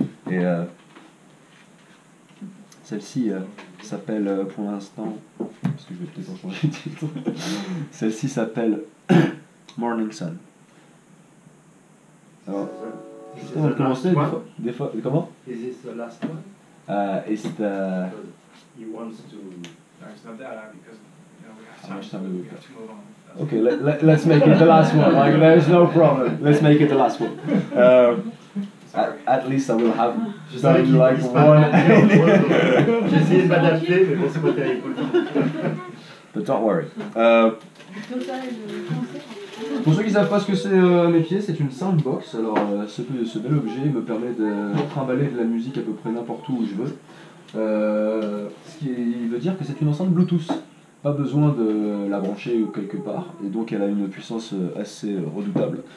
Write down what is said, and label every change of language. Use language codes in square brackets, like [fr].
[fr] Et celle-ci s'appelle pour l'instant, parce que je vais peut-être en changer de titre, celle-ci s'appelle Morning Sun. Alors, juste avant de commencer, des fois, comment? [en] Is this the last one? It's the... He wants to. No, it's not that because we have How much time do we have to move on. Okay, let's make it the last one. Like, there's no problem. Let's make it the last one. At least I will have done like one. [fr] J'ai essayé de m'adapter, mais bon, c'est pas terrible. [en] But don't worry. [fr] Pour ceux qui ne savent pas ce que c'est mes pieds, c'est une soundbox. Alors ce bel objet me permet de trimballer de la musique à peu près n'importe où je veux. Ce qui veut dire que c'est une enceinte Bluetooth. Pas besoin de la brancher quelque part, et donc elle a une puissance assez redoutable.